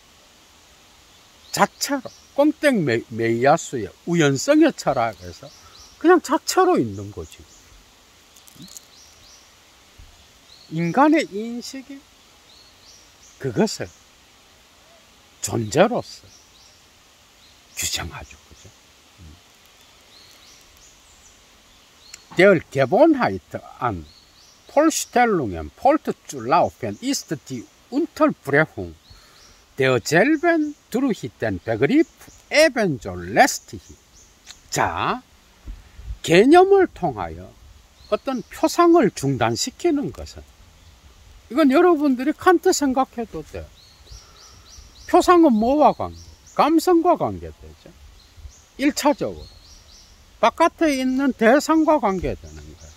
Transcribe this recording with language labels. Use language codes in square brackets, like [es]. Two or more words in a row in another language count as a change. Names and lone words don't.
[ko] 자체로 꼼땡 메이야수의 우연성의 철학에서 그냥 자체로 있는 거지. 인간의 인식이 그것을 존재로서 규정하죠. 그죠? [de] Der Gewohnheit an Vorstellungen fortzulaufen ist die Unterbrechung derselben durch den Begriff ebenso lästig. [ko] 자, 개념을 통하여 어떤 표상을 중단시키는 것은, 이건 여러분들이 칸트 생각해도 돼요. 표상은 뭐와 관계? 감성과 관계되죠. 1차적으로 바깥에 있는 대상과 관계되는 거예요.